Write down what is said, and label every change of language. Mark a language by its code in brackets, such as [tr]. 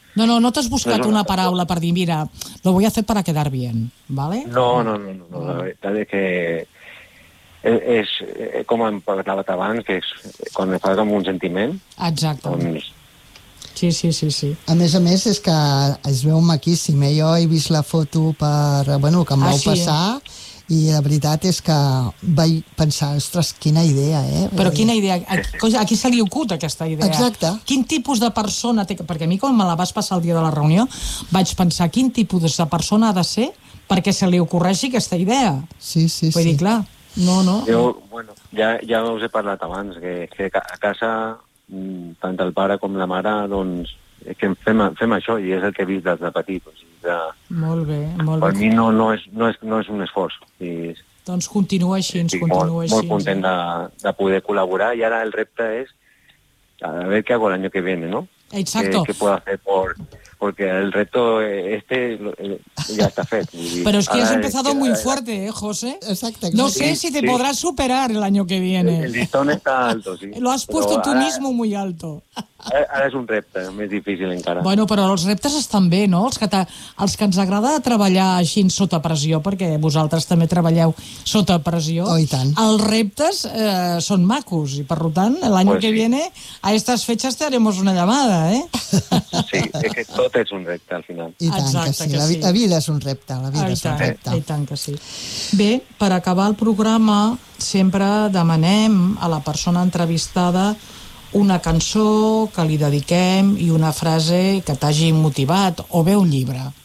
[ca] No t'has buscat una paraula per dir, mira, [es] lo voy a hacer para quedar bien, [ca] ¿vale? No, la veritat és que és com em parlava abans, que és quan em fas amb un sentiment. Exacte. Doncs... Sí. A més és que es veu maquíssim, eh? Jo he vist la foto per, bueno, que em vau passar... I la veritat és que vaig pensar, ostres, quina idea, eh? Però quina idea? A qui se li ocult aquesta idea? Exacte. Quin tipus de persona té... Perquè a mi, quan me la vas passar el dia de la reunió, vaig pensar quin tipus de persona ha de ser perquè se li ocorreixi aquesta idea. Sí. Vull dir, clar, no. Jo, bueno, ja us he parlat abans, que a casa, tant el pare com la mare, doncs, que fem això, i és el que he vist des de petit, o sigui, Molt bé. Per mi no és un esforç. Doncs continua així. Molt content de poder col·laborar, i ara el repte és a veure què hago l'any [es] que viene, [ca] no? Exacto. [es] Què puedo hacer porque el reto este ya está fet. Pero es que has empezado muy fuerte, José. Exacto. No sé si te podrás superar el año que viene. El listón está alto, sí. Lo has puesto tú mismo muy alto. [ca] Ara és un repte, més difícil encara. Bueno, però els reptes estan bé, no? Els que ens agrada treballar així sota pressió, perquè vosaltres també treballeu sota pressió, oh, i tant. Els reptes són macos, i per tant, l'any pues que sí. [es] viene, a estas fechas tenemos una llamada, eh? [ca] Sí, és que tot és un repte, al final. I tant, exacte, que sí. La vida és un repte, la vida és un repte. I tant que sí. Bé, per acabar el programa, sempre demanem a la persona entrevistada una cançó que li dediquem i una frase que t'hagi motivat, o bé un llibre.